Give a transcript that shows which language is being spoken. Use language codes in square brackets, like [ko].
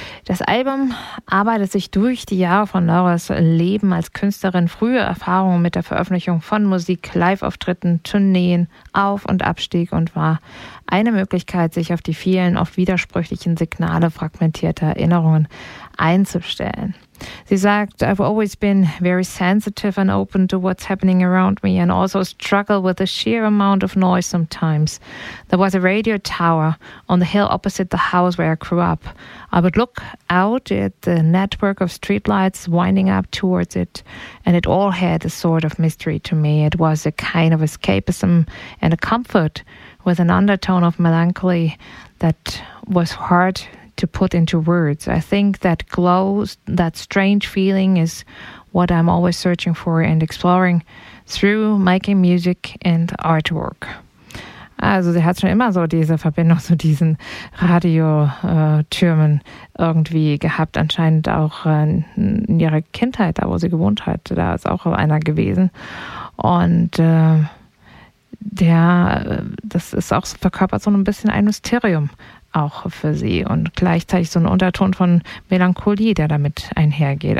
[de] Das Album arbeitet sich durch die Jahre von Lauras Leben als Künstlerin, frühe Erfahrungen mit der Veröffentlichung von Musik, Live-Auftritten, Tourneen, Auf- und Abstieg und war eine Möglichkeit, sich auf die vielen, oft widersprüchlichen Signale fragmentierter Erinnerungen einzustellen. Sie sagt, [en] I've always been very sensitive and open to what's happening around me and also struggle with the sheer amount of noise sometimes. There was a radio tower on the hill opposite the house where I grew up. I would look out at the network of streetlights winding up towards it, and it all had a sort of mystery to me. It was a kind of escapism and a comfort with an undertone of melancholy that was hard to put into words. I think that glow, that strange feeling, is what I'm always searching for and exploring through making music and artwork. [de] Also sie hat schon immer so diese Verbindung zu diesen Radiotürmen irgendwie gehabt, anscheinend auch in ihrer Kindheit, da wo sie gewohnt hat, da ist auch einer gewesen. Und das ist auch verkörpert so ein bisschen ein Mysterium auch für sie und gleichzeitig so ein Unterton von Melancholie, der damit einhergeht.